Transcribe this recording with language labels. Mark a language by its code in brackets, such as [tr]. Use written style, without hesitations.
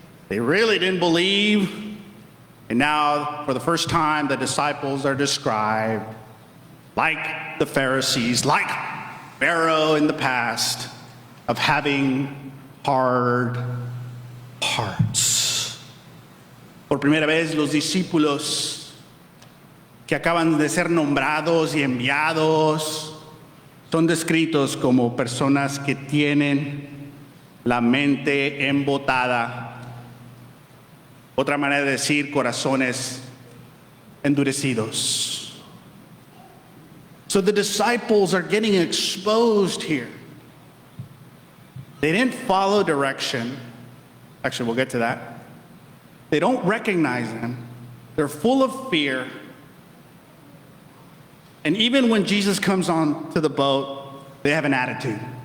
[en] They really didn't believe. And now, for the first time, the disciples are described like the Pharisees, like Pharaoh in the past, of having hard hearts. [es] Por primera vez, los discípulos que acaban de ser nombrados y enviados son descritos como personas que tienen la mente embotada. Otra manera de decir corazones endurecidos. [en] So the disciples are getting exposed here. They didn't follow direction. Actually, we'll get to that. They don't recognize him. They're full of fear. And even when Jesus comes on to the boat, they have an attitude.